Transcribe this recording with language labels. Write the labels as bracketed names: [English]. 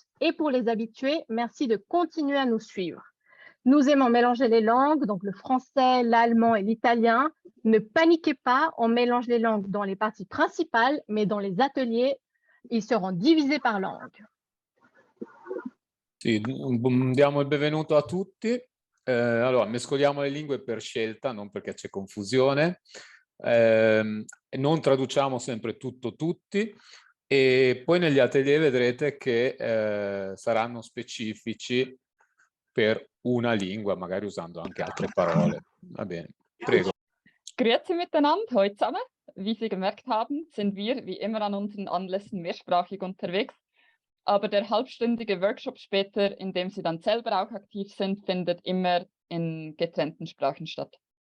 [French] Et pour les habitués, merci de continuer à nous suivre. Nous aimons mélanger les langues, donc le français, l'allemand et l'italien. Ne paniquez pas, on mélange les langues dans les parties principales, mais dans les ateliers, ils seront divisés par langue. [Italian] Sì, diamo il benvenuto a tutti. Allora, mescoliamo le lingue per scelta, non perché c'è confusione. Non traduciamo sempre tutto tutti. E poi negli atelier vedrete che saranno specifici per una lingua, magari usando anche altre parole. Va bene, prego. [German] Grüezi miteinander, heute zusammen. Wie Sie gemerkt haben, sind wir wie immer an unseren Anlässen mehrsprachig unterwegs. Aber der halbstündige Workshop später, in dem Sie dann selber auch aktiv sind, findet immer in getrennten Sprachen statt.